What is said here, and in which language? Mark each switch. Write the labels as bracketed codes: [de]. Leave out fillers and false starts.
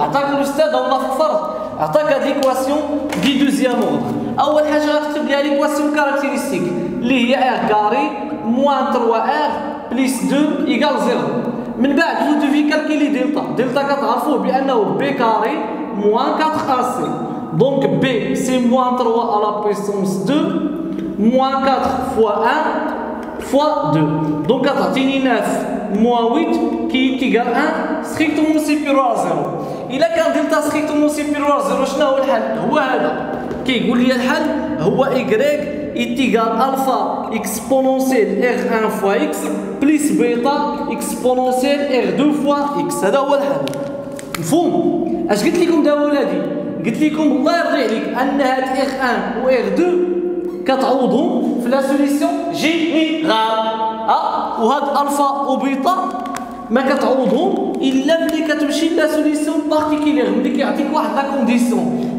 [ar] عطاك الاستاذ والله في الفرض عطاك هاد ليكواسيون دي دوزيام اوردر. اول حاجه غتكتب ليها ليكواسيون كاركتيرستيك اللي هي ار كاري موان 3 ار بليس 2 ايكال 0. من بعد فو دوفي كالكيلي دلتا كتعرفوه بانه بي كاري موان 4 ا سي. [fr] دونك بي سي موان 3 à la puissance 2 moins 4 fois 1 fois 2. Donc كتعطيني 9 moins 8 qui est égal à 1 strictement supérieur à 0. إلا كان دلتا strictement supérieur à 0 [ar] شنو هو الحل؟ هو هذا كيقول لي الحل هو [fr] y est égal alpha exponentiel r1 fois x plus bêta exponentiel r2 fois x. [ar] هذا هو الحل. مفهوم؟ اش قلت لكم دابا ولادي؟ قلت لكم الله يرضي عليك ان هاد r1 و r2 كتعوضهم في لا سوليسيون جينيرال. وهاد الفا وبيتا ما كتعوضهم الا ملي كتمشي لا سوليسيون بارتيكولير ملي كيعطيك واحد لا كونديسيون.